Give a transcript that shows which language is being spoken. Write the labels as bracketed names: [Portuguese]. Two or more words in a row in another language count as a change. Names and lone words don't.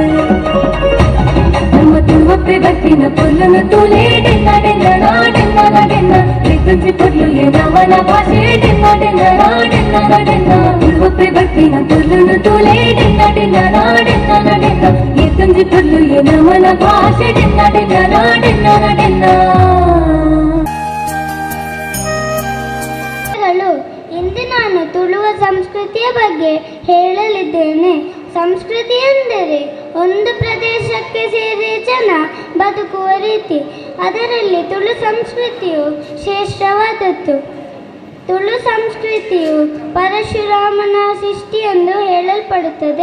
[Tulu] ನಮ್ಮ ತುಳುವಪ್ಪೆ ಬಟ್ಟಿನ ಪೊರ್ಲುನು ತೂಲೆ ಡೆನ್ನ ಡೆನ್ನ ನಾ ಡೆನ್ನ ನ ಡೆನ್ನ ಏತಂಜಿ ಪೊರ್ಲು ಎ ನಮನ ಭಾಷೆ ಡೆನ್ನ ಡೆನ್ನ ನಾ ಡೆನ್ನ ನ ಡೆನ್ನ ತುಳುವಪ್ಪೆ ಬಟ್ಟಿನ ಪೊರ್ಲುನು ತೂಲೆ ಡೆನ್ನ ಡೆನ್ನ ನಾ ಡೆನ್ನ ನ ಡೆನ್ನ ಏತಂಜಿ ಪೊರ್ಲು ಎ ನಮನ ಭಾಷೆ ಡೆನ್ನ ಡೆನ್ನ ನಾ ಡೆನ್ನ ನ ಡೆನ್ನ [Kannada] ಇಂದು ನಾನು ತುಳುವ ಸಂಸ್ಕೃತಿಯ ಬಗ್ಗೆ ಹೇಳಲಿದ್ದೇನೆ. ಸಂಸ್ಕೃತಿ ಎಂದರೆ ಒಂದು ಪ್ರದೇಶಕ್ಕೆ ಸೇರಿದ ಜನ ಬದುಕುವ ರೀತಿ. ಅದರಲ್ಲಿ ತುಳು ಸಂಸ್ಕೃತಿಯು ಶ್ರೇಷ್ಠವಾದದ್ದು. ತುಳು ಸಂಸ್ಕೃತಿಯು ಪರಶುರಾಮನ ಸೃಷ್ಟಿ ಎಂದು ಹೇಳಲ್ಪಡುತ್ತದೆ.